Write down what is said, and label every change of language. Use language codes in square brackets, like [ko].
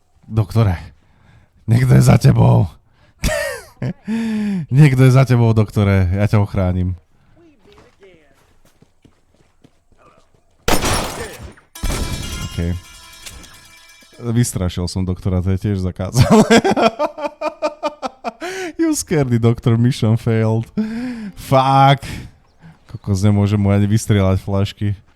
[sk] Doktore, niekto je za tebou. Niekto je za tebou, doktore. Ja ťa ochránim. OK. Vystrašil som doktora, to je tiež zakázané. [en] You scared the doctor, mission failed. Fuck. [sk] Kokos, nemôžem mu ani vystrieľať flašky.